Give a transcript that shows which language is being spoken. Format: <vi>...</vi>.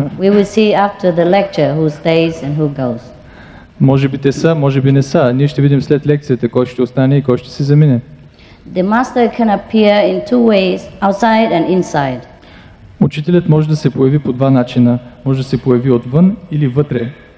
<en>We will see after the lecture who stays and who goes.</en> <bg>Може би те са, може би не са. Ние ще видим след лекцията кой ще остане и кой ще се замине.</bg> <en>The master can appear in two ways, outside and inside.</en> <bg>Учителят може да се появи по два начина. Може да се появи отвън или вътре.</bg>